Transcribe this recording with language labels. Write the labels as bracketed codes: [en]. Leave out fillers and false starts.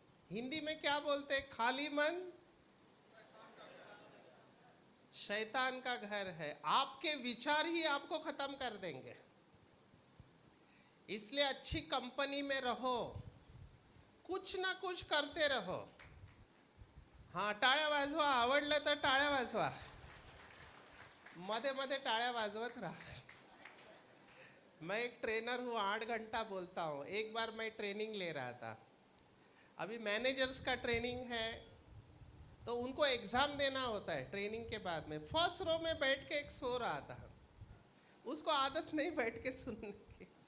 [hi] हिंदी में क्या बोलते हैं? खाली मन शैतान का घर है। आपके विचार ही आपको खत्म कर देंगे। इसलिए अच्छी कंपनी में रहो, कुछ ना कुछ करते रहो। [mr] हाँ, टाळ्या वाजवा, आवडलं तर टाळ्या वाजवा, मध्ये मध्ये टाळ्या वाजवत रहा। [hi] मैं एक ट्रेनर हूँ, 8 घंटा बोलता हूँ। एक बार मैं ट्रेनिंग ले रहा था, अभी मैनेजर्स का ट्रेनिंग है, तो उनको एग्ज़ाम देना होता है ट्रेनिंग के बाद में। फर्स्ट रो में बैठ के एक सो रहा था, उसको आदत नहीं बैठ के सुनने की।